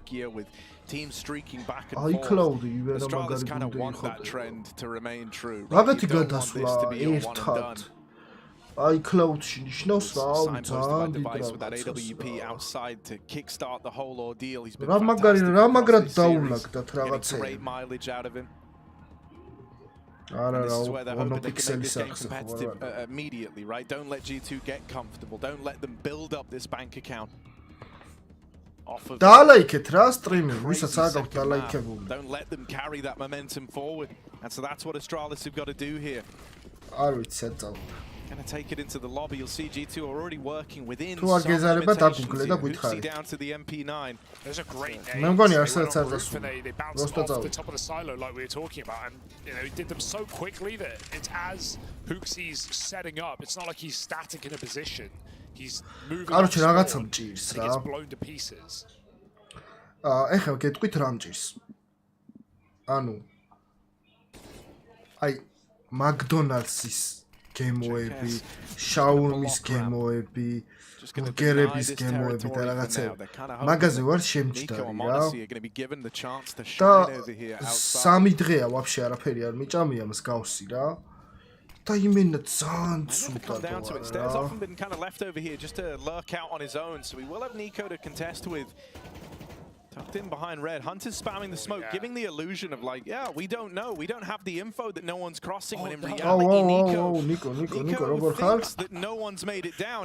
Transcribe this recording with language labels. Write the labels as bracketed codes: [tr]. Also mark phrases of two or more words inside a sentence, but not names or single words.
[ka] iCloud-ი ვერა მაგარი გუნდი იყო რაღაცი გადასვლა ერთად iCloud-ში ნიშნავს რა ძალიან დიდი რა მაგრად დაულაგდათ რაღაცები არა რა მონოპიქსელის ახსნა [en] immediately, right? Don't let G2 get comfortable. Don't let them build up this bank account. [ka] დაალაიქეთ რა სტრიმი, ვისაც არ გაქვთ დაალაიქებული. [en] Don't let them carry that momentum forward. And so that's what Astralis have got to do here. [ka] არ vicი საერთოდ. [en] Gonna take it into the lobby. You'll see G2 are already working within some limitations down to the MP9. There's a great name. They bounced off the top of the silo like we were talking about, and he did them so quickly that it's as Hooksy's setting up. It's not like he's static in a position. He's moving. [ka] Короче, რაღაცა მჭირს რა. [en] Gets blown to pieces. [ka] ეხლა გეტყვით რა მჭირს. ანუ აი McDonald's-ის გემოები, შაურმის გემოები, ბურგერების გემოები და რაღაცები. მაგაზე ვარ შემჭდარი რა. და 3 დღეა ვაფშე არაფერი არ მიჭამია მსგავსი რა. და იმენა ძალიან ცუდად ვარ. [en] There's often been kind of left over here just to lurk out on his own, so we will have Nico to contest with. Tucked in behind red, Hunter's spamming the smoke, giving the illusion of like, yeah, we don't know, we don't have the info that no one's crossing. When in reality, Nico thinks that no one's made it down.